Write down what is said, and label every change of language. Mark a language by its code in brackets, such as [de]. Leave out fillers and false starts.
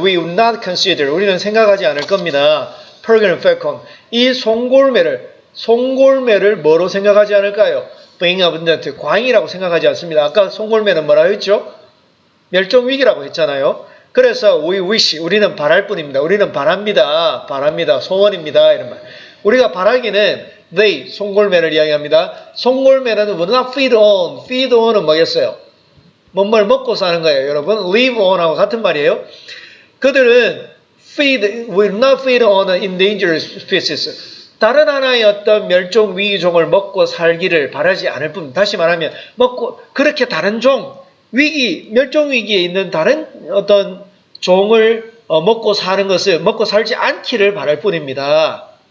[en] We would not consider [ko] 우리는 생각하지 않을 겁니다. peregrine falcon 이 송골매를 뭐로 생각하지 않을까요? [en] being abundant [ko] 과잉이라고 생각하지 않습니다. 아까 송골매는 뭐라고 했죠? 멸종위기라고 했잖아요. 그래서 we wish 우리는 바랄 뿐입니다. 우리는 바랍니다. 소원입니다. 이런 말. 우리가 바라기는 they 송골매를 이야기합니다. 송골매는 would not feed on은 뭐겠어요? 뭔뭘 먹고 사는 거예요. 여러분 live on하고 같은 말이에요. 그들은 [en] will not feed on endangered species [ko] 다른 하나의 어떤 멸종 위기종을 먹고 살기를 바라지 않을 뿐. 다시 말하면 그렇게 다른 멸종 위기에 있는 다른 어떤 종을 먹고 사는 것을 먹고 살지 않기를 바랄 뿐입니다.